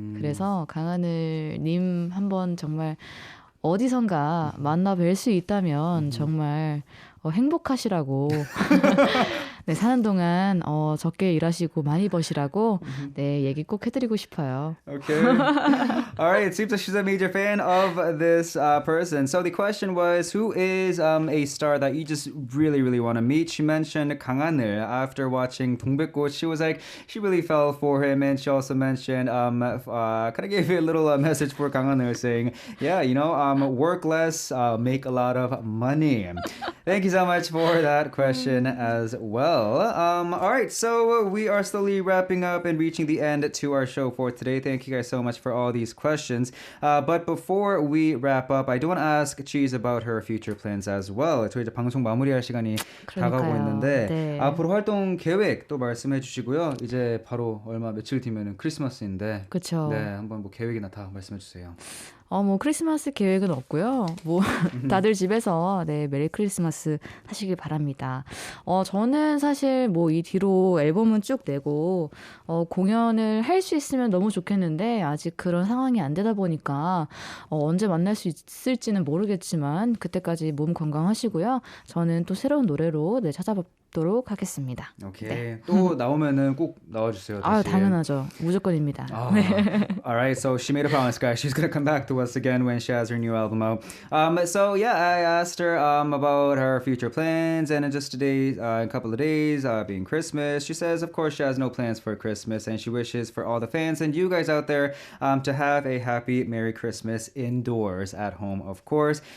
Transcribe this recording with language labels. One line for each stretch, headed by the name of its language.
Korean: 그래서 강하늘님 한번 정말 어디선가 만나 뵐 수 있다면 정말 행복하시라고 네, 사는 동안 적게 일하시고 많이 버시라고 네, 얘기 꼭 해드리고 싶어요.
English: Okay. All right. It seems like she's a major fan of this person. So the question was, who is a star that you just really, really want to meet? She mentioned 강하늘. After watching 동백꽃, she was like, she really fell for him. And she also mentioned, kind of gave you a little message for 강하늘 saying, yeah, work less, make a lot of money. Thank you so much for that question as well. All right. So we are slowly wrapping up and reaching the end to our show for today. Thank you guys so much for all these questions. But before we wrap up, I do want to ask Cheese about her future plans as well.
Korean: 저희 이제 방송 마무리할 시간이 다가오고 있는데 네. 앞으로 활동 계획 또 말씀해 주시고요. 이제 바로 얼마 며칠 뒤면은 크리스마스인데 그렇죠. 네, 한번 뭐 계획이나 다 말씀해 주세요. 뭐 크리스마스 계획은 없고요. 뭐 다들 집에서 네, 메리 크리스마스 하시길 바랍니다. 저는 사실 뭐 이 뒤로 앨범은 쭉 내고 공연을 할 수 있으면 너무 좋겠는데 아직 그런 상황이 안 되다 보니까 언제 만날 수 있을지는 모르겠지만 그때까지 몸 건강하시고요. 저는 또 새로운 노래로 네, 찾아뵙도록 하겠습니다. 오케이. 네. 또 나오면은 꼭 나와주세요. 다시. 당연하죠. 무조건입니다. 네.
English: Alright, so she made a promise, guys. She's gonna come back to us again when she has her new album out. So yeah, I asked her about her future plans, and in just today, a couple of days, being Christmas, she says, of course, she has no plans for Christmas, and she wishes for all the fans and you guys out there to have a happy Merry Christmas indoors at home, of course.